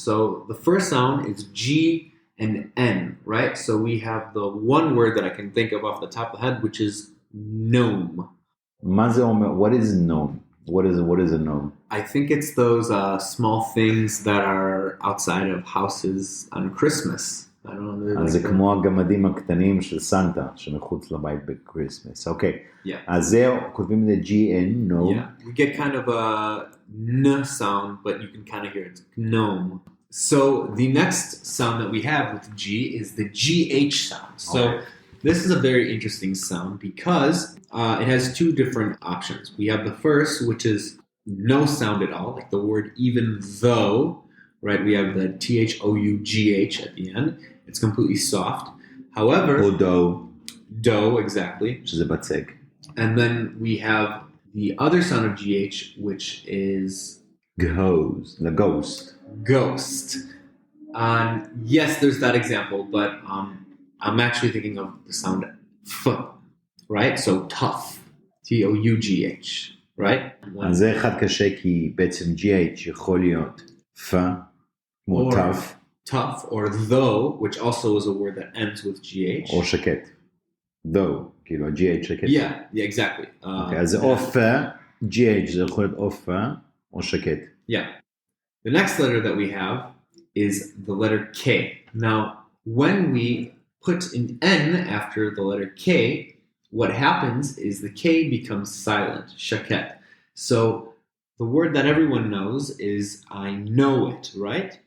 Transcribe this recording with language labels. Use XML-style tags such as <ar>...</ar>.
<en>So the first sound is G and N, right? So we have the one word that I can think of off the top of the head, which is gnome.</en> <he>מה זה אומר?</he> <en>What is gnome? What is a gnome? I think it's those small things that are outside of houses on Christmas. I don't know.</en> <he>אז זה כמו הגמדים הקטנים של סנטה, שמחוץ לבית בקריסמס. אוקיי. אז זהו, כותבים את G-N, gnome.</he> <en>Yeah, we get kind of a N sound, but you can kind of hear it. Gnome. So the next sound that we have with G is the GH sound. So this is a very interesting sound because it has two different options. We have the first, which is no sound at all, like the word even though, right? We have the THOUGH at the end. It's completely soft. However...</en> <he>או</he> <en>do, exactly.</en> <he>שזה בצק.</he> <en>And then we have the other sound of GH, which is... ghost. Ghost. Yes, there's that example, but I'm actually thinking of the sound F, right? So tough. T-O-U-G-H, right?</en> <he>אז זה אחד קשה כי בעצם GH יכול להיות F, כמו tough.</he> <en>Tough, or though, which also is a word that ends with GH.</en> <he>או שקט. though, כאילו GH שקט.</he> <en>Yeah, exactly.</en> <he>אוקיי, אז זה או F, GH זה יכול להיות או F, או שקט.</he> <en>Yeah. The next letter that we have is the letter K. Now, when we put an N after the letter K, what happens is the K becomes silent, shaket. So the word that everyone knows is I know it, right?</en>